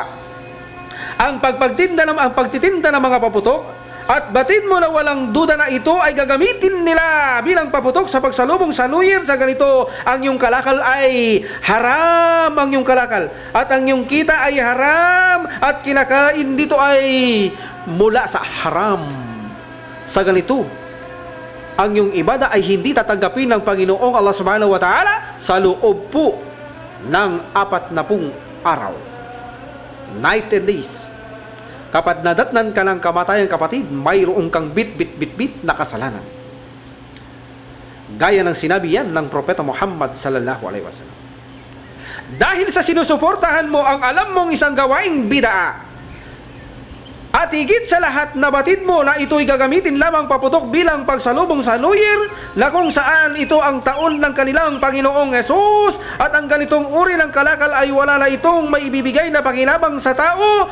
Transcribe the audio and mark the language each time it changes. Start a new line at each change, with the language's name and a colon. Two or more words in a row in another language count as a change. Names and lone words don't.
Filipino: Ang pagtitinda ng mga paputok, at batid mo na walang duda na ito ay gagamitin nila bilang paputok sa pagsalubong sa
English: New Year.
Filipino: Sa ganito, ang iyong kalakal ay haram, ang iyong kalakal. At ang iyong kita ay haram at kinakain dito ay mula sa haram. Sa ganito, ang iyong ibada ay hindi tatanggapin ng Panginoong
Arabic: Allah subhanahu wa ta'ala
Filipino: sa loob po ng 40 araw.
English: Night and days.
Filipino: Kapag nadatnan ka ng kamatayan, kapatid, mayroon kang bit na kasalanan. Gaya ng sinabi yan ng Propeta Muhammad
Arabic: sallallahu alaihi wasallam.
Filipino: Dahil sa sinusuportahan mo ang alam mong isang gawaing bid'a, at higit sa lahat na batid mo na ito'y gagamitin lamang paputok bilang pagsalubong sa
English: New Year,
Filipino: na kung saan ito ang taon ng kanilang Panginoong Jesus, at ang ganitong uri ng kalakal ay wala na itong maibibigay na pakinabang sa tao.